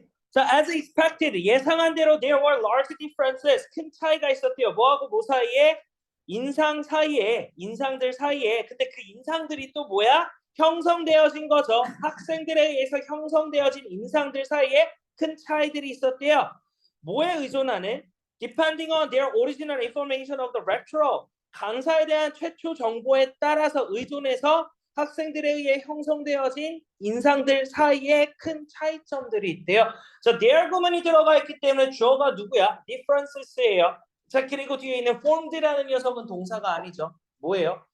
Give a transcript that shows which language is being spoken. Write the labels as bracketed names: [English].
[Korean] 자, [English] as expected, [Korean] 예상한 대로 [English] there were large differences. [Korean] 큰 차이가 있었대요. 뭐하고 뭐 사이에? 인상들 사이에 근데 그 인상들이 또 뭐야? 형성되어진 거죠. 학생들에 의해서 형성되어진 인상들 사이에 큰 차이들이 있었대요. 뭐에 의존하는? [English] Depending on their original information of the lecturer. [Korean] 강사에 대한 최초 정보에 따라서 의존해서 학생들에 의해 형성되어진 인상들 사이에 큰 차이점들이 있대요. 자, their 구문이 들어가 있기 때문에 주어가 누구야? differences예요. 자, 그리고 뒤에 있는 formed라는 녀석은 동사가 아니죠. 뭐예요?